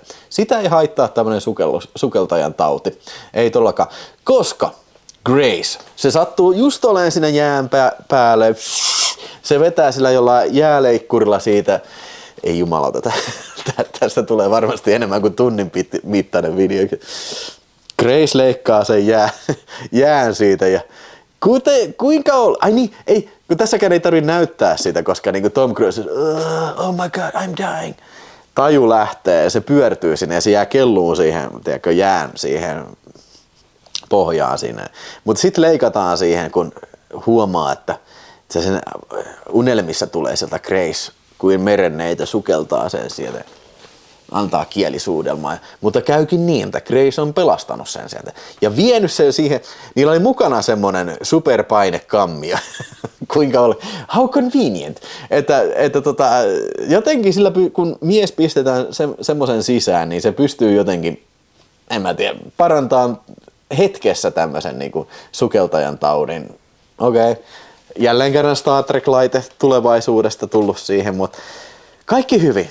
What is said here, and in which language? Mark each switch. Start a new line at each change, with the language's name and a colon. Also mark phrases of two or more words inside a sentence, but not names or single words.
Finnish: Sitä ei haittaa tämmönen sukeltajan tauti, ei tollakaan, koska Grace, se sattuu just olemaan siinä jään päälle, se vetää sillä jollain jääleikkurilla siitä, ei jumalauta, tästä tulee varmasti enemmän kuin tunnin mittainen video. Grace leikkaa sen jään siitä ja kuinka ai niin, ei, kun tässäkään ei tarvitse näyttää sitä, koska niin kuin Tom Cruise,
English: oh my god, I'm dying.
Finnish: Taju lähtee ja se pyörtyy sinne ja se jää kelluun siihen, tiedätkö, jään siihen pohjaan sinne. Mutta sitten leikataan siihen, kun huomaa, että se sen unelmissa tulee sieltä Grace, kuin merenneitä sukeltaa sen sieltä, antaa kielisuudelmaa. Mutta käykin niin, että Grace on pelastanut sen sieltä ja vienyt sen siihen. Niillä oli mukana semmonen superpainekammia. Kuinka oli?
English: How convenient.
Finnish: Että jotenkin sillä, kun mies pistetään semmoisen sisään, niin se pystyy jotenkin, en mä tiedä, parantamaan hetkessä tämmöisen niin kuin sukeltajan taudin. Okei. Jälleen kerran Star Trek-laite tulevaisuudesta tullut siihen, mutta kaikki hyvin.